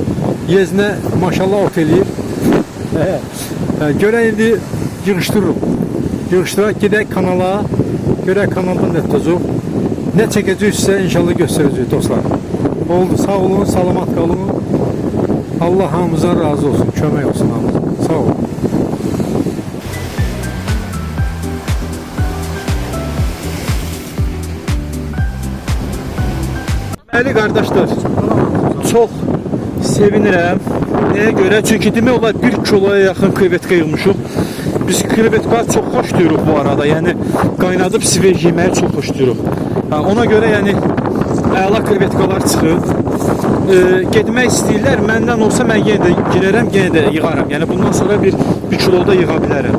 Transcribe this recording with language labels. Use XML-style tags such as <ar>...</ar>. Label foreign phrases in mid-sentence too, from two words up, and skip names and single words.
<az>Yezinə maşallah ot eləyir. Görək indi yığışdırırıq. Yığışdıraq, gedək kanala, görək kanaldan nə tutacaq. Nə çəkəcəksə inşallah göstərəcək dostlar. Oldu, sağ olun, salamat qalın. Allah hamımızdan razı olsun, kömək olsun hamımıza. Sağ olun.</az> <tr>Değerli kardeşler, çok sevinirəm. Neye göre?</tr> <az>Çünkü demək olar 1 kiloya yaxın krevetka yığmışıq. Biz krevetka çok xoş deyirik bu arada. Yəni qaynadıb sveç yeməyi çox xoş deyirik. Ona göre yəni əla krevetkalar çıxıb. Getmək istəyirlər. Məndən olsa mən yenə də girərəm, yenə də yığaram. Yəni bundan sonra 1 kiloda yığa bilərəm.</az>